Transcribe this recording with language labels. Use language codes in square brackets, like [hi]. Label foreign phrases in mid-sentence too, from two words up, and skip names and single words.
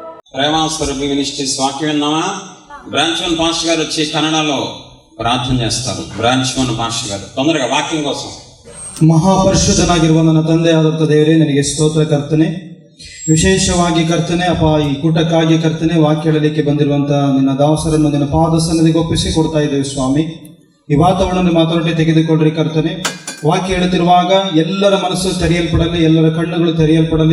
[te] ప్రేమాస్వరూపి మినిస్ట్రీస్ వాక్యం విన్నామా? [en] branch 1 pastor [te] గారు వచ్చి కన్నడలో ಪ್ರಾರ್ಥನೆ చేస్తారు. [en] branch 1 pastor [te] గారు తొందరగా వాక్యం కోసం. [kn] ಮಹಾಪರಿಶುದ್ಧನಾಗಿರುವ ನನ್ನ ತಂದೆಯಾದಂಥ ದೇವರೇ, ನಿನಗೆ ಸ್ತೋತ್ರ ಕರ್ತನೆ. ವಿಶೇಷವಾಗಿ ಕರ್ತನೆ ಅಪ್ಪ, ಈ ಕೂಟಕ್ಕಾಗಿ ಕರ್ತನೆ ವಾಕ್ಯ ಹೇಳಲಿಕ್ಕೆ ಬಂದಿರುವಂಥ ನಿನ್ನ ದಾಸರನ್ನು ನಿನ್ನ ಪಾದ ಸನ್ನಿಧಿಗೆ ಒಪ್ಪಿಸಿ ಕೊಡ್ತಾ ಇದ್ದೇವೆ ಸ್ವಾಮಿ. ಈ ವಾತಾವರಣವನ್ನು ಮಾತನಾಡಿ ತೆಗೆದುಕೊಳ್ಳ್ರಿ ಕರ್ತನೆ. ವಾಕ್ಯ ಹೇಳುತ್ತಿರುವಾಗ ಎಲ್ಲರ ಮನಸ್ಸು ತೆರೆಯಲ್ಪಡಲಿ, ಎಲ್ಲರ ಕಣ್ಣುಗಳು ತೆರೆಯಲ್ಪಡಲಿ.